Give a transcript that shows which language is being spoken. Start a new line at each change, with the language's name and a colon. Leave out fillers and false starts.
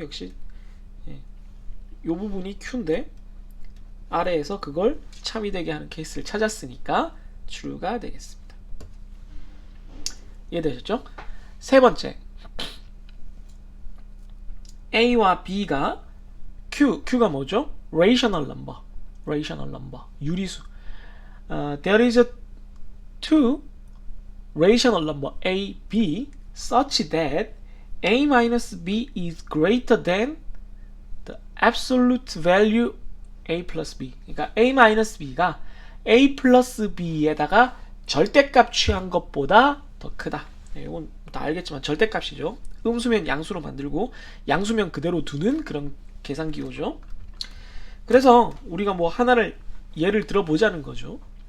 Korean: 역시 이 부분이 Q인데 아래에서 그걸 참이 되게 하는 케이스를 찾았으니까 true가 되겠습니다. 이해되셨죠? 세 번째 A와 B가 Q가 뭐죠?
English: rational number 유리수. There is a two rational number a, b such that a minus b is greater than the absolute value a plus b.
Korean: 그러니까 a minus b가 a plus b에다가 절대값 취한 것보다 더 크다. 네, 이건 다 알겠지만 절대값이죠. 음수면 양수로 만들고 양수면 그대로 두는 그런 계산기호죠. 그래서 우리가 뭐 하나를 예를 들어보자는 거죠.